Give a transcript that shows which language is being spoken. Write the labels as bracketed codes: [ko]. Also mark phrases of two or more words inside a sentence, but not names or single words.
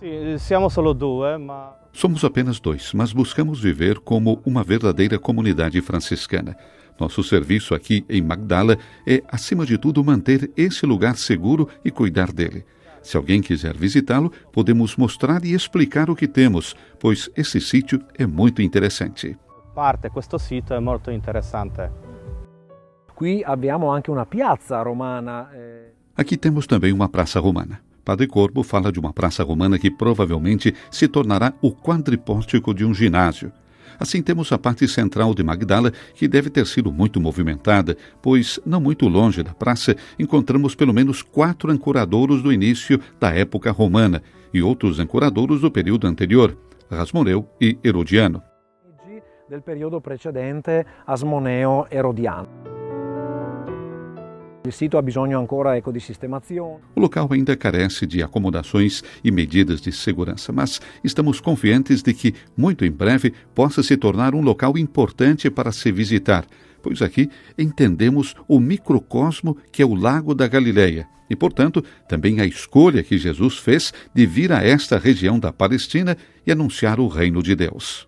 [pt] Somos apenas 2, mas buscamos viver como uma verdadeira comunidade franciscana. Nosso serviço aqui em Magdala é, acima de tudo, manter esse lugar seguro e cuidar dele. Se alguém quiser visitá-lo, podemos mostrar e explicar o que temos, pois esse sítio é muito interessante. [it] Questo sito è molto interessante. Qui abbiamo anche una piazza romana. [pt] Aqui temos também uma praça romana. Padre Corbo fala de uma praça romana que provavelmente se tornará o quadripórtico de um ginásio. Assim temos a parte central de Magdala, que deve ter sido muito movimentada, pois, não muito longe da praça, encontramos pelo menos 4 ancoradouros do início da época romana e outros ancoradouros do período anterior, Asmoneu e Herodiano. [it] Del periodo precedente, Asmoneo-Herodiano. O sito ha bisogno ancora di sistemazione. [pt] O local ainda carece de acomodações e medidas de segurança, mas estamos confiantes de que, muito em breve, possa se tornar um local importante para se visitar, pois aqui entendemos o microcosmo que é o Lago da Galileia e, portanto, também a escolha que Jesus fez de vir a esta região da Palestina e anunciar o reino de Deus.